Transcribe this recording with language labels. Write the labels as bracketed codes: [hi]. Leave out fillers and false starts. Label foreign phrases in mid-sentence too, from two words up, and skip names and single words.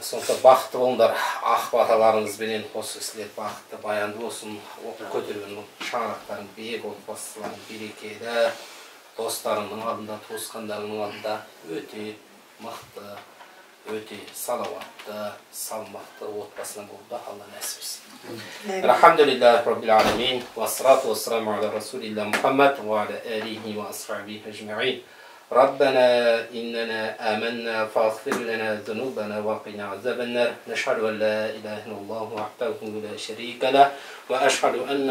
[kk] Сондықтан бақытты болыңдар, ақ баталарыңызбенен осы кісілер бақытты, баянды болсын, көтерген шаңырақтарың биік, отбасыларың берекелі, достарыңның алдында, туысқандарыңның алдында өте мықты, өте салауатты, салмақты отбасынан болуды Алла нәсіп етсін. [ar] الحمد لله رب العالمين والصلاة والسلام على رسول الله محمد وعلى آله وأصحابه أجمعين. ربنا إننا آمنا فاغفر لنا ذنوبنا وقنا عذاب النار نشهد أن لا إله إلا الله وحده لا شريك له وأشهد أن